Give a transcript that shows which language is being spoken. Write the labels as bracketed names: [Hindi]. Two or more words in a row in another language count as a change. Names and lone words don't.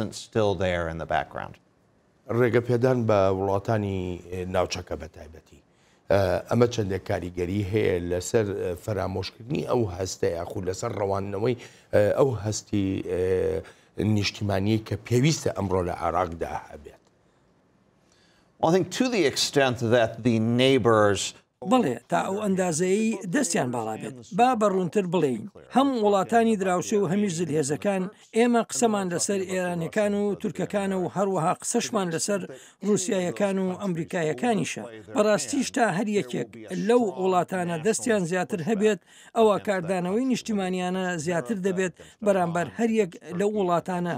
[Central Kurdish] ڕێگە پێدان بە وڵاتانی ناوچەکە بە تایبەتی ئەمە چەندێک کاریگەری هەیە لەسەر فەرامۆشکردنی ئەو هەستە یاخو لەسەر ڕەوانەوەی ئەو هەستی نیشتیمانی کە پێویستە ئەمڕۆ لە عێراقدا هەبێت. [English] I think to the extent that the neighbors [Central Kurdish] بڵێ تا ئەو ئەندازەیە دەستیان باڵا بێت با بەڕوونتر بڵێین هەم وڵاتانی دراوسێ و هەمیش زلهێزەکان ئێمە قسەمان لەسەر ئێرانەکان و تورکەکانە و هەروەها قسەشمان لەسەر رووسایەکان و ئەمریکایەکانیشە. بەڕاستیش تا هەر یەکێک لەو وڵاتانە دەستیان زیاتر هەبێت ئەوە کاردانەوەی نیشتیمانیانە زیاتر دەبێت بەرامبەر هەر یەک لەو وڵاتانە.